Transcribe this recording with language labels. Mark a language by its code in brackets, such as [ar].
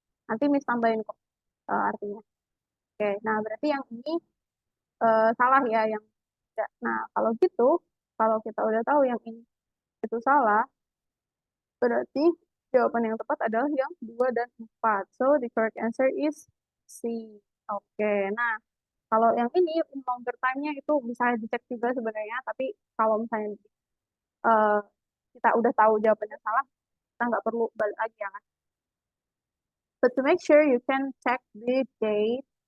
[id] Nanti Miss tambahin kok artinya. Oke, nah berarti yang ini salah ya, yang tidak. Nah, kalau gitu, kalau kita udah tahu yang ini itu salah, berarti jawaban yang tepat adalah yang 2 dan 4. [en] So, the correct answer is C. [id] Oke, nah kalau yang ini in longer time-nya itu bisa dicek juga sebenarnya, tapi kalau misalnya eh, kita udah tahu jawabannya salah, kita nggak perlu balik lagi ya kan. [en] But to make sure you can check the date.